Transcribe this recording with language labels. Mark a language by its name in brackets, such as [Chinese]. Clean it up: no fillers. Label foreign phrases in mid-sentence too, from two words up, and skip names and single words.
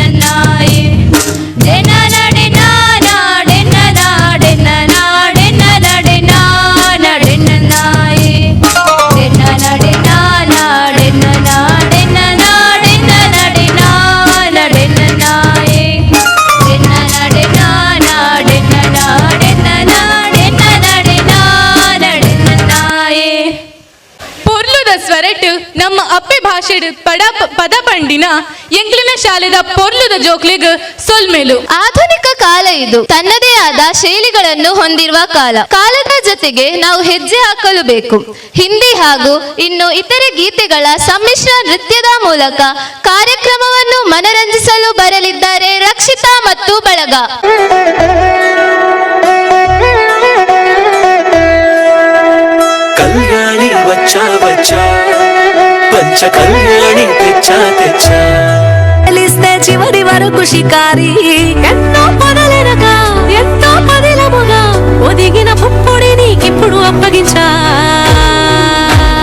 [Tulu] ನಾಯೆ ಡೆನ್ನ ನಡೆನ ನಾಡೆನ ನಾಡೆನ ನಾಡೆನ ನಡೆನ ನಡೆನ ನಾಯೆ ಡೆನ್ನ ನಡೆನ ನಾಡೆನ ನಾಡೆನ ನಾಡೆನ ನಡೆನ ನಡೆನ ನಾಯೆ ಡೆನ್ನ ನಡೆನ ನಾಡೆನ ನಾಡೆನ ನಾಡೆನ ನಡೆನ ನಡೆನ ನಾಯೆ. ಪೊರ್ಲುದ ಸ್ವರಟ್ಟು ನಮ್ಮ ಅಪ್ಪೆ ಭಾಷೆಡ್ ಪದ ಪಂಡಿನ ಎಂಕ್ಲಿನ ಶಾಲೆದ ಪೊರ್ಲುದ ಜೋಕ್ಲಿಗ್ ಸೊಲ್ಮೆಲು. [Kannada] ಆಧುನಿಕ ಕಾಲ ಇದು ತನ್ನದೇ ಆದ ಶೈಲಿಗಳನ್ನು ಹೊಂದಿರುವ ಕಾಲ. ಕಾಲದ ಜೊತೆಗೆ ನಾವು ಹೆಜ್ಜೆ ಹಾಕಲು ಬೇಕು. ಹಿಂದಿ ಹಾಗೂ ಇನ್ನು ಇತರೆ ಗೀತೆಗಳ ಸಮ್ಮಿಶ್ರ ನೃತ್ಯದ ಮೂಲಕ ಕಾರ್ಯಕ್ರಮವನ್ನು ಮನರಂಜಿಸಲು ಬರಲಿದ್ದಾರೆ ರಕ್ಷಿತಾ ಮತ್ತು ಬಳಗ. [Telugu] కళ్యాణి వచ్చా వచ్చా పంచ కళ్యాణి తెచ్చా తెచ్చా తెలిస్తే చివరి వరకు షికారి ఎన్నో పదలెనగా ఎంతో పదిలముగా ఒదిగిన పుప్పుడి నీకిప్పుడు అప్పగించా